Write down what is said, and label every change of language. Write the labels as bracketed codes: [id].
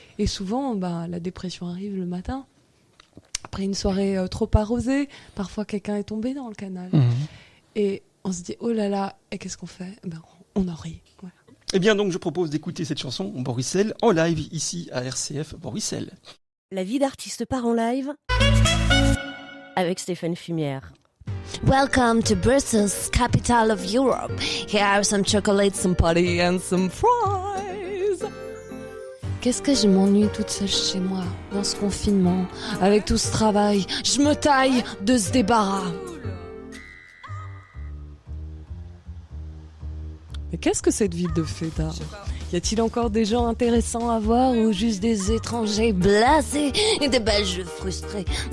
[fr] Et souvent, la dépression arrive le matin. Après une soirée trop arrosée, parfois quelqu'un est tombé dans le canal. Et on se dit, oh là là, et qu'est-ce qu'on fait ? On en rit. Voilà. Eh bien donc, je propose d'écouter cette chanson, Bruxelles, en live, ici à RCF Bruxelles. La vie d'artiste part en live avec Stéphane Fumière. [en] Welcome to Brussels, capital of Europe. Here are some chocolates, some potty and some fries. [fr] Qu'est-ce que je m'ennuie toute seule chez moi, dans ce confinement, avec tout ce travail. Je me taille de ce débarras. Mais qu'est-ce que cette ville de fêtard ? Y a-t-il encore des gens intéressants à voir ou juste des étrangers blasés et des Belges frustrés ?